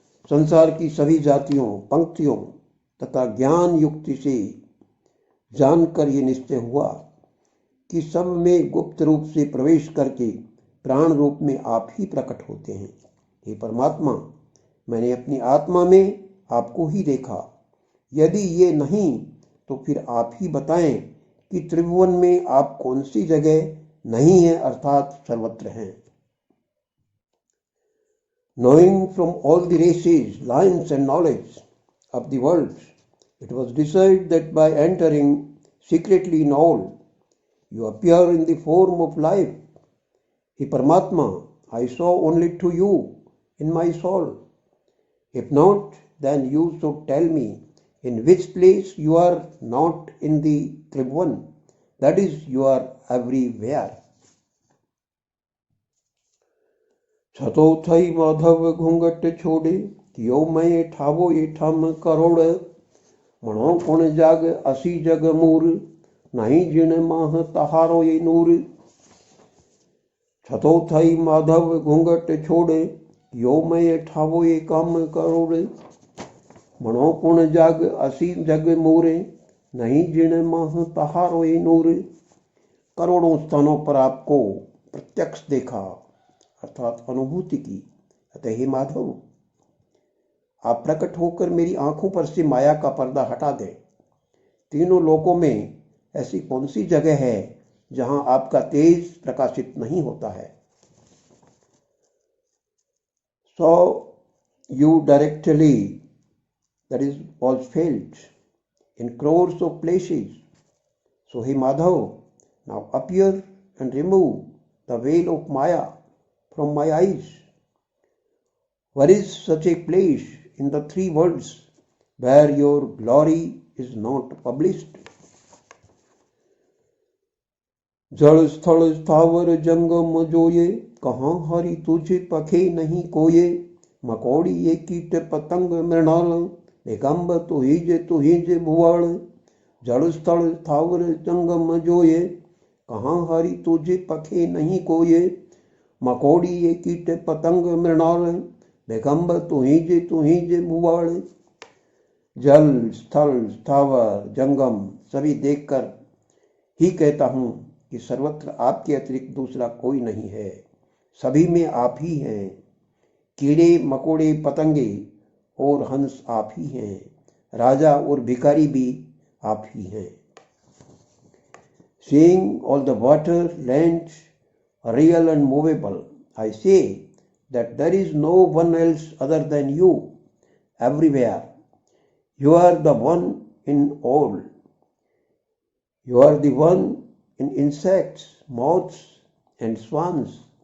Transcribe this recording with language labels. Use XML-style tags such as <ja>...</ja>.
<hi>संसार की सभी जातियों पंक्तियों तथा ज्ञान युक्ति से जानकर ये निश्चय हुआ कि सब में गुप्त रूप से प्रवेश करके प्राण रूप में आप ही प्रकट होते हैं। हे परमात्मा, मैंने अपनी आत्मा में आपको ही देखा। यदि ये नहीं तो फिर आप ही बताएं कि त्रिभुवन में आप कौन सी जगह नहीं है अर्थात सर्वत्र हैं।</hi> <en>Knowing from all the races, lines and knowledge of the world, it was decided that by entering secretly in all, you appear in the form of life. He Paramatma, I saw only to you in my soul. If not, then you should tell me in which place you are not in the Tribhuvan. That is, you are everywhere.</en> <kfr>छतो थई माधव घूंघट छोड़े, कियो मैं ठावो ये ठाम करोड़। मणो कुण जाग असी जग मूर, नहीं जिन माह तहारो ये नूर। छतो थई माधव घूंघट छोड़े, कियो मैं ठावो ये काम करोड़। मणो कुण जाग असी जग मूरे, नहीं जिन माह तहारो ये नूर।</kfr> <hi>करोड़ों स्थानों पर आपको प्रत्यक्ष देखा अर्थात अनुभूति की। अतः हे माधव, आप प्रकट होकर मेरी आंखों पर से माया का पर्दा हटा दें। तीनों लोकों में ऐसी कौन सी जगह है जहां आपका तेज प्रकाशित नहीं होता है।</hi> <en>So you directly, that is, was felt in crores of places. So he Madhav, now appear and remove the veil of Maya from my eyes. Where is such a place in the three worlds where your glory is not published?</en> <kfr>जल स्थल स्थावर जंगम जोये, कहाँ हरि तुझे पखे नहीं कोये। मकोड़ी ये कीट पतंग मृणाल, निगंब तुही जे भुआल। जल स्थल स्थावर जंगम जोये, कहाँ हरि तुझे पखे नहीं कोये। मकोड़ी ये कीट पतंग मृणाल, निगंब तुही जे भुआल।</kfr> <hi>जल स्थल स्थावर जंगम सभी देखकर ही कहता हूँ कि सर्वत्र आपके अतिरिक्त दूसरा कोई नहीं है। सभी में आप ही हैं। कीड़े मकोड़े पतंगे और हंस आप ही हैं। राजा और भिखारी भी आप ही हैं।</hi> <en>Seeing all the water, land, real and movable, I say that there is no one else other than you everywhere. You are the one in all. You are the one in insects, moths and swans.</en>